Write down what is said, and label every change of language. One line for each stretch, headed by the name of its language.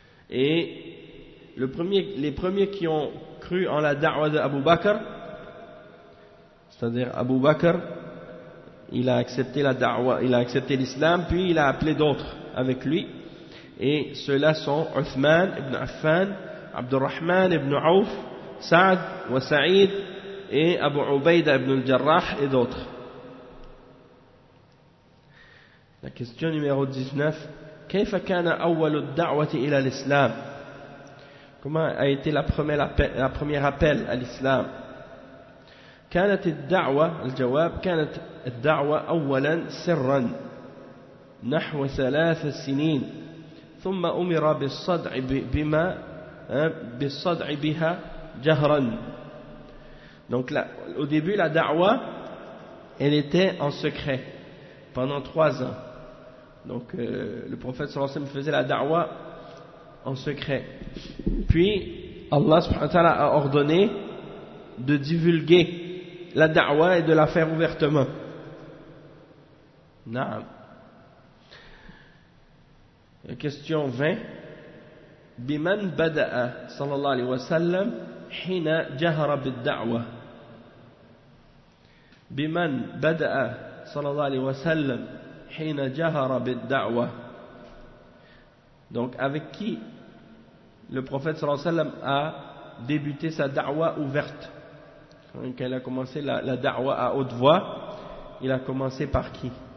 French: Et les premiers qui ont cru en la da'wah d'Abu Bakr, c'est-à-dire Abu Bakr, il a accepté la da'wah, il a accepté l'islam, puis il a appelé d'autres avec lui. Et ceux-là sont Uthman ibn Affan, Abdurrahman ibn Auf, Sa'd wa Sa'id, et Abu Ubaida ibn al-Jarrah et d'autres. La question numéro 19.
Arabic: كيف كان أول الدعوة إلى الإسلام?
French: Comment a été la première appel à l'islam?
Arabic: كانت الدعوة, الجواب, كانت الدعوة أولا سرا نحو ثلاث سنين ثم أمر بالصدع بما بالصدع بها جهرا.
French: Donc là, au début, la da'wa, elle était en secret pendant 3 ans. Donc le prophète sallallahu alayhi wa sallam faisait la da'wa en secret. Puis Allah subhanahu wa ta'ala a ordonné de divulguer la da'wa et de la faire ouvertement. Na'am. Question 20.
Arabic: Biman bada'a sallallahu alayhi wa sallam hina jahara bidda'wa. بمن بدأ صلى الله عليه وسلم حين جهر بالدعوة.
French: Donc avec qui le prophète صلى الله عليه وسلم a débuté sa da'wa ouverte? Donc il a commencé la da'wa à haute voix. Il a commencé par qui?